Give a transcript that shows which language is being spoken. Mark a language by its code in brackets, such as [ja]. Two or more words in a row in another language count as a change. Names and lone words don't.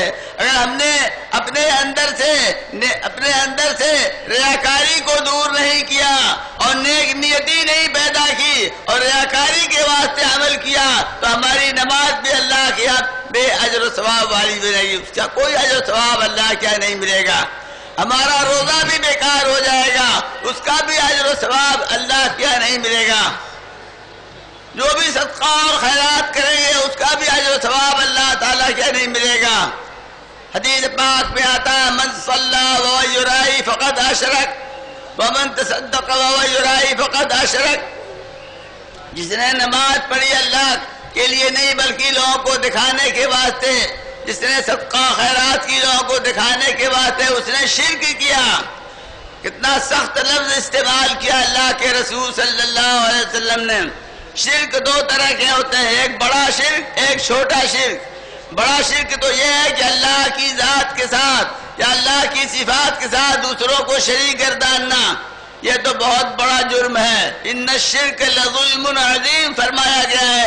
[ur] اگر ہم نے اپنے اندر سے ریاکاری کو دور نہیں کیا اور نیک نیتی نہیں پیدا کی اور ریاکاری کے واسطے عمل کیا، تو ہماری نماز بھی اللہ کے یہاں بے اجر ثواب والی بنے گی، اس کا کوئی اجر ثواب اللہ کیا نہیں ملے گا. ہمارا روزہ بھی بیکار ہو جائے گا، اس کا بھی اجر ثواب اللہ کیا نہیں ملے گا. جو بھی صدقہ اور خیرات کریں گے اس کا بھی اجر ثواب اللہ تعالیٰ کیا نہیں ملے گا. حدیث پاک میں آتا ہے, [ar] من صلى ويرائي فقد أشرك ومن تصدق ويرائي فقد أشرك. [ur] جس نے نماز پڑھی اللہ کے لیے نہیں بلکہ لوگوں کو دکھانے کے واسطے، جس نے صدقہ خیرات کی لوگوں کو دکھانے کے واسطے، اس نے شرک کیا. کتنا سخت لفظ استعمال کیا اللہ کے رسول [ar] صلى الله عليه وسلم [ur] نے. شرک دو طرح کے ہوتے ہیں، ایک بڑا شرک، ایک چھوٹا شرک. بڑا شرک تو یہ ہے کہ اللہ کی ذات کے ساتھ یا اللہ کی صفات کے ساتھ دوسروں کو شریک گرداننا، یہ تو بہت بڑا جرم ہے. [ar] إن الشرك لظلم عظيم [ur] فرمایا گیا ہے.